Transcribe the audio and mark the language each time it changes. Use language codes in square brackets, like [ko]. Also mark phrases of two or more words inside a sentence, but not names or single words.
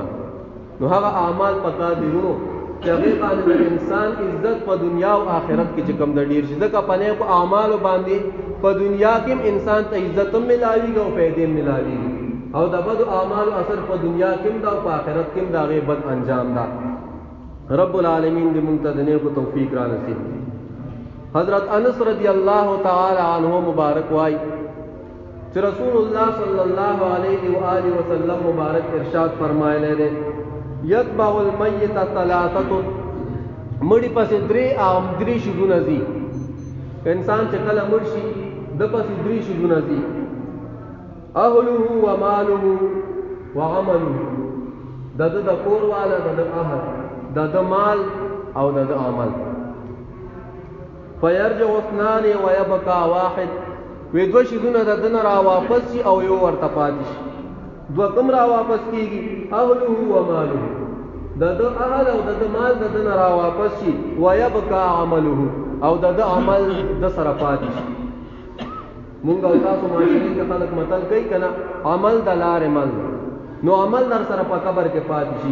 [ps] نو هغه اعمال پکار دي ورونو چې هغې باندې د انسان عزت په دنیا او آخرت کې چې کوم د ډېر شي، ځکه په نیکو اعمالو باندې په دنیا کې هم انسان ته عزت هم ملاویږي او فایدې هم ملاویږي، او د بدو اعمالو اثر په دنیا کې هم ده او په آخرت کې هم د هغې بد انجام ده. رب العالمین دې موږ ته د نیکو توفیق را نصیب کړي. حضرت انس [ar] رضی اللہ تعالی عنہ [ps] مبارک وائی کہ رسول اللہ [ar] صلی اللہ علیہ وآلہ وسلم [ps] مبارک ارشاد فرمائے دے [ar] یتبع المیت ثلاثۃ، [ps] مڑی پس درې شیزونه ځي، انسان چې کله مړ شي د پسې درې شیزونه ځي، [ar] اهله وماله وعمله، [ps] د ده د کور والا، د ده اهل، د ده مال او د ده عمل. [ar] فیرجع اثنان ویبقى واحد، [ps] وی دوه شیزونه د ده نه را واپس شي او یو ورته پاتې شي. دوه کوم را واپس کېږي؟ [ar] اهله وماله، [ps] د ده اهل او د ده مال د ده نه را واپس شي، [ar] ویبقى عمله، [ps] او د ده عمل د سره پاتې شي. مونږ او تاسو معاشرې کې خلک متل کوي که نه، عمل د لارې مل، نو عمل در سره په قبر کې پاتې شي.